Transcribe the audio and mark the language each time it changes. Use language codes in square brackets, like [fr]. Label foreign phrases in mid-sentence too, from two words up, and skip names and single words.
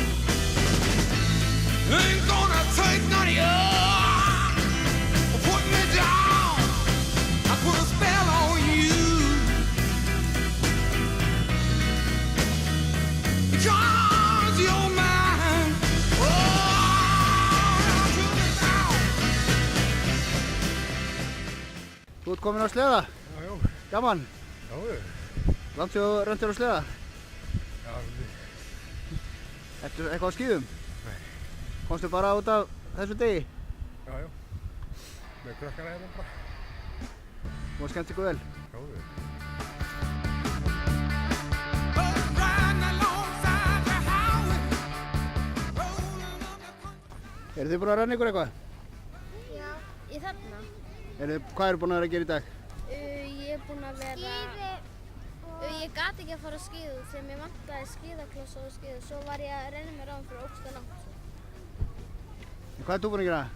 [en] Ain't gonna take none of your put me down. I put a spell on you. Because you're mine. Oh, you me down. [is] Þú ert komin á sleða? Já. Gaman? Já. Langt þú röntir á sleða? Já. Ertu eitthvað á skíðum? Nei. Komstu bara út af þessu degi? Já. Með krakkana hérna bara. Og skemmt ykkur vel? Já. [en] Riding alongside the highway, rolling up the country. [is] Eru þið búin að renna ykkur eitthvað? Já, í þarna. Hvað eru búin að vera að gera í dag? Ég er búin að vera... Ég gat ekki að fara að skíða þegar mér vantaði skíðaklossa og skíða. Svo var ég að renna mér áðan fyrir ógsta langt. Hvað ert þú búinn að gera?